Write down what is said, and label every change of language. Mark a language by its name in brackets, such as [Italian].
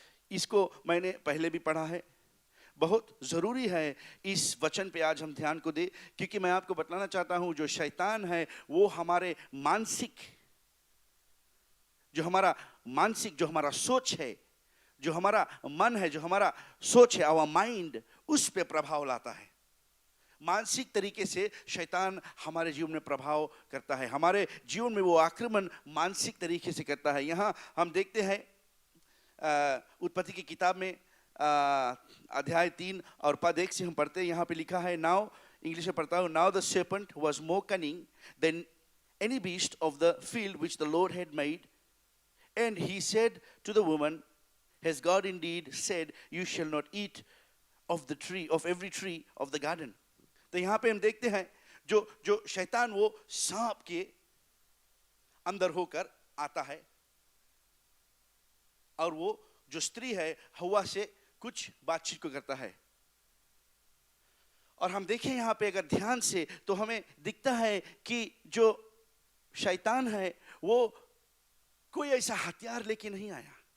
[Hindi] इसको मैंने पहले भी पढ़ा है. बहुत जरूरी है इस वचन पे आज हम ध्यान को दें, क्योंकि मैं आपको बतलाना चाहता हूं जो शैतान है वो हमारे मानसिक, जो हमारा सोच है, जो हमारा मन है, जो हमारा सोच है, आवर माइंड, उस पे प्रभाव लाता है. मानसिक तरीके से शैतान हमारे जीवन में प्रभाव करता है. हमारे जीवन में वो आक्रमण मानसिक तरीके से करता है. यहाँ हम देखते हैं उत्पत्ति की किताब में अध्याय 3 और पद 1 से हम पढ़ते हैं. यहाँ पे लिखा है, [English] now, [Hindi] इंग्लिश में पढ़ता हूँ, [English] Now the serpent was more cunning than any beast of the field which the Lord had made, and he said to the woman, has God indeed said, you shall not eat of every tree of the garden. [Hindi] तो यहाँ पे हम देखते हैं जो शैतान वो सांप के अंदर होकर आता है और वो जो स्त्री है हवा से कुछ बातचीत को करता है. और हम देखें यहाँ पे अगर ध्यान से तो हमें दिखता है कि जो शैतान है वो कोई ऐसा हथियार लेके नहीं आया.